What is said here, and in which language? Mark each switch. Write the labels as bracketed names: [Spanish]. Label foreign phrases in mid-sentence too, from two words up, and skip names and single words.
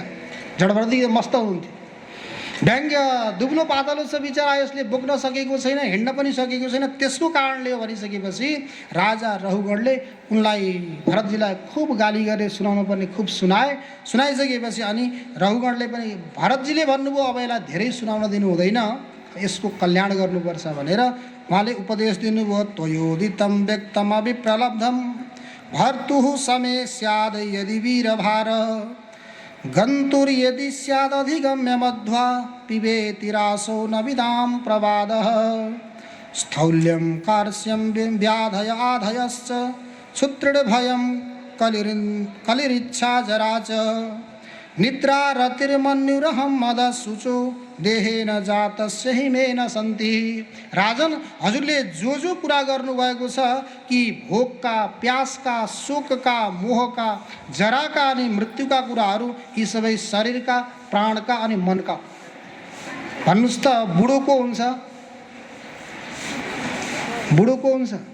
[Nepali] जडभरती मस्त हुनुहुन्थ्यो। व्यङ्ग्य दुब्लो पातलो छ बिचरा, यसले बोक्न सकेको छैन, हिँड्न पनि सकेको छैन, त्यसको कारणले हो भनिसकेपछि राजा रहुगणले उनलाई भरतजीलाई खुब गाली गरे, सुनाउनु पर्ने खुब सुनाइसकेपछि अनि रहुगणले पनि भरतजीले भन्नुभयो अब यसलाई धेरै सुनाउन दिनु हुँदैन, यसको कल्याण गर्नुपर्छ भनेर उहाँले उपदेश दिनुभयो। [Sanskrit] त्वयोदितं व्यक्तम अभिप्रलब्धम भर्तुः समे स्याद यदि वीरभार गन्तुर्यदि स्यादधिगम्य मध्वा पिबेति रासो न विदां प्रवादः स्थौल्यं कार्श्यं व्याधय आधयश्च क्षुत्रिभयं कलिरिच्छा जरा च निद्रा रतिर्मन्युरहं मदशुचो देहेन जातस्य हिमेन सन्ति। [Nepali] राजन, हजुरले जो कुरा गर्नुभएको छ कि भोकका, प्यासका, शोकका, मोहका, जराका अनि मृत्युका कुराहरू यी सबै शरीरका, प्राणका अनि मनका। भन्नुहोस् त बुढो को हुन्छ? बुढो को हुन्छ?